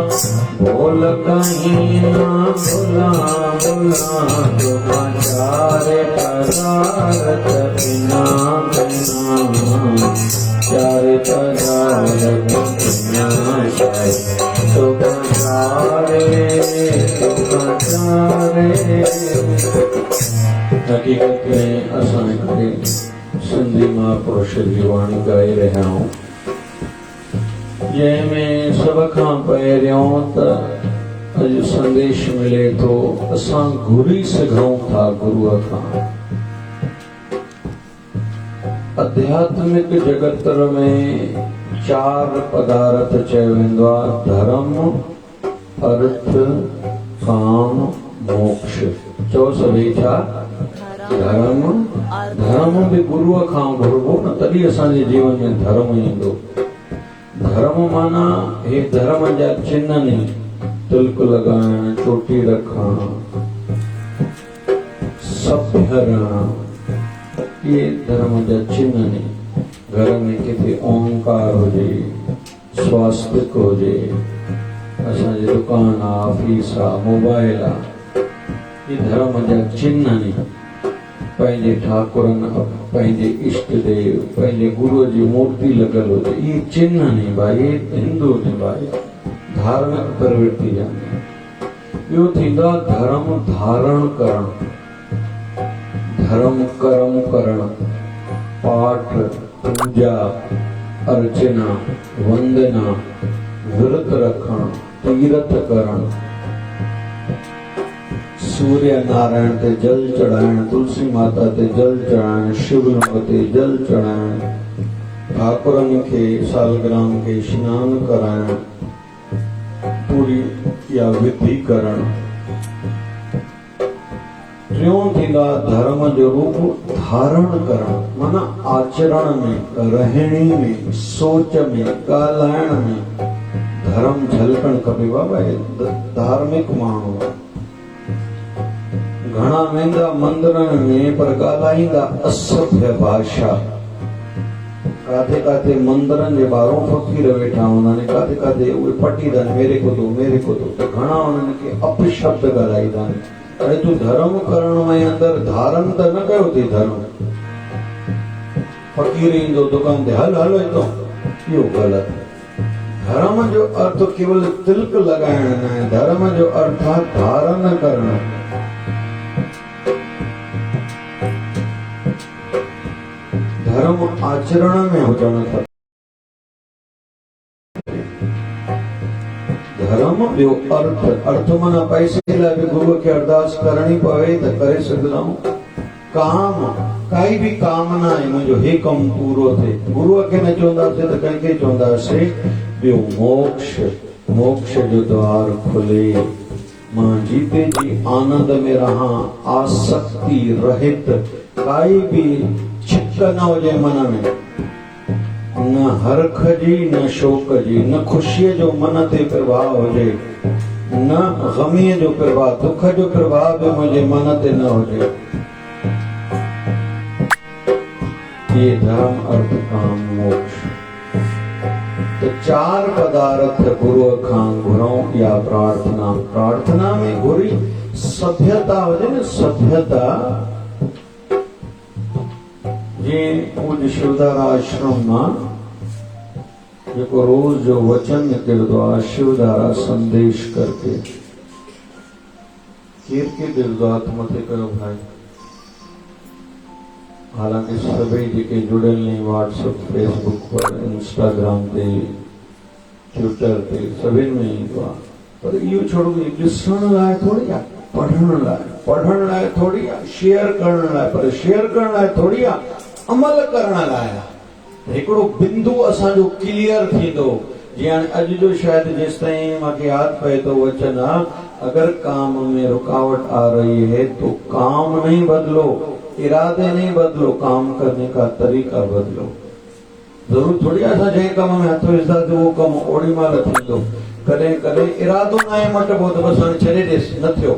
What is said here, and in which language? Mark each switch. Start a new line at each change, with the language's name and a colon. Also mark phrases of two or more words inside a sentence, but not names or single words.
Sindhi: बोल कहीं ना भुला भुला दुखा, चार पदार्थ बिना बिना। चार पदार्थ बिना सुख चारे सुख चारे। हकीकत में असां हिकिड़े सिंधी महापुरुष जी वाणी ॻाए रहिया आहियूं, जंहिंमें सभ खां पहिरियों त अॼु संदेश मिले थो, असां घुरी सघूं था गुरूअ खां। आध्यात्मिक जगत में चार पदार्थ चयो वेंदो आहे, धर्म अर्थ काम मोक्ष। चओ सभई छा? धर्म। धर्म भी गुरूअ खां घुरबो न, तॾहिं असांजे जीवन में धर्म ईंदो। धर्म माना हे धर्म जा चिन्ह नहीं, तिलक लगाइण, चोटी रखण, सभ्य रहण, ये धर्म जा चिन्ह नहीं। घर में किथे ओंकार हुजे, स्वास्तिक हुजे, असांजी दुकान आ, ऑफिस आ, मोबाइल आ, ये धर्म जा चिन्ह नहीं। पंहिंजे ठाकुरन, पंहिंजे इष्ट देव, पंहिंजे गुरुअ जी मूर्ति लॻल हुजे, ये चिन्ह नहीं भाई, हिंदू ने भाई धार्मिक प्रवृत्ति जा। ॿियो थींदो धर्म धारण करण, धर्म कर्म करण, पाठ पूजा अर्चना वंदना, व्रत रखण, तीर्थ करण, सूर्य नारायण ते जल चढ़ाइण, तुलसी माता ते जल चढ़ाइण, शिवलिंग ते जल चढ़ाइण, ठाकुरन के सालग्राम के स्नान कराइण, पूरी या विधि करण। टियों थींदा धर्म जो रूप धारण करण, माना आचरण में, रहणी में, सोच में, ॻाल्हाइण में धर्म झलकण खपे। बाबा धार्मिक माण्हू घणा वेंदा मंदिरन में पर ॻाल्हाईंदा असभ्य भाषा। काथे काथे मंदिरन जे ॿाहिरों फ़कीर वेठा हूंदा आहिनि, काथे काथे उहे पटींदा आहिनि,
Hindi: मेरे को दो मेरे को दो,
Sindhi: त घणा उन्हनि खे अपशब्द ॻाल्हाईंदा आहिनि। अरे तू धर्म करण में अंदर धारण त न कयो थी धर्म। फ़कीर ईंदो दुकान ते, हल हलो हितां, इहो ग़लति। धर्म जो अर्थ केवल तिलक लगाइण न आहे, धर्म जो अर्थ आहे धारण करण। धर्म आचरण में हुजण खपे। धर्म ॿियो अर्थ, अर्थ माना पैसे लाइ बि गुरूअ खे अरदास करणी पवे त करे सघंदा आहियूं। काम, काई भी कामना आहे मुंहिंजो हे कमु पूरो थिए, गुरूअ खे न चवंदासीं त कंहिंखे चवंदासीं। ॿियो मोक्ष, मोक्ष जो द्वार खुले, मां जीते जी आनंद में रहां, आसक्ति रहित, काई भी छिक न हुजे मन में, न हरख जी न शोक जी, न खुशीअ जो मन ते प्रभाव हुजे, न गमीअ जो प्रभाव, दुख जो प्रभाव भी मुंहिंजे मन ते न हुजे। ये धर्म अर्थ काम मोक्ष। तो चार पदार्थ गुरुअ खां घुरऊं या प्रार्थना। प्रार्थना में घुरी सभ्यता हुजे न, सभ्यता। जे पूज्य शिवदार आश्रम मां जेको रोज जो वचन निकिरंदो आहे शिवधारा संदेश करके केर दिलदो हथ मथे कयो भाई। हालांकि सभी जेके जुड़ियल नहीं व्हाट्सएप फेसबुक पर इंस्टाग्राम ते ट्विटर ते सभिनि में ईंदो आहे, पर इहो छोड़ो ॾिसण लाइ थोड़ी आहे, पढ़ण लाइ थोड़ी आहे, शेयर करण लाइ, पर शेयर करण लाइ थोड़ी आहे, अमल करण लाइ आहे। हिकिड़ो बिंदु असांजो क्लियर थींदो। जीअं अॼु जो शायदि जेसिताईं मूंखे यादि पए थो वचन आहे,
Hindi: अगर काम में रुकावट आ रही है तो काम नहीं बदलो, इरादे नहीं बदलो, काम करने का तरीका बदलो।
Sindhi: जरूर थोड़ी असां जंहिं कम में हथ विझंदासीं उहो कमु ओड़ी महिल थींदो। कॾहिं कॾहिं इरादो न आहे मटिबो त बसि हाणे छॾे ॾेसि, न थियो।